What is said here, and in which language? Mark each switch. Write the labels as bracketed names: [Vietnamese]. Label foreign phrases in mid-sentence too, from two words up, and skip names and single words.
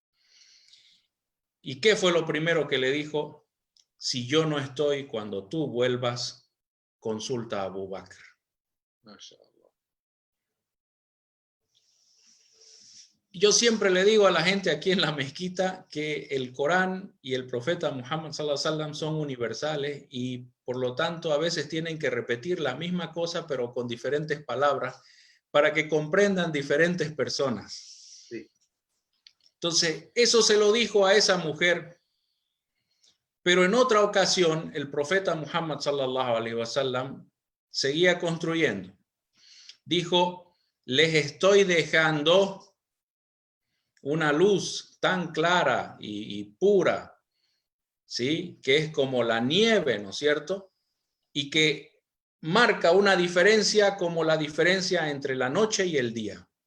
[Spanish] ¿Y qué fue lo primero que le dijo? Si yo no estoy, cuando tú vuelvas, consulta a Abu Bakr. Mashallah. Yo siempre le digo a la gente aquí en la mezquita que el Corán y el profeta Muhammad [Arabic] صلى الله عليه وسلم [Spanish] son universales y por lo tanto a veces tienen que repetir la misma cosa pero con diferentes palabras para que comprendan diferentes personas. Sí. Entonces, eso se lo dijo a esa mujer, pero en otra ocasión el profeta Muhammad [Arabic] صلى الله عليه وسلم [Spanish] seguía construyendo. Dijo, les estoy dejando una luz tan clara y pura, ¿sí?, que es como la nieve, ¿no es cierto? Y que marca una diferencia como la diferencia entre la noche y el día.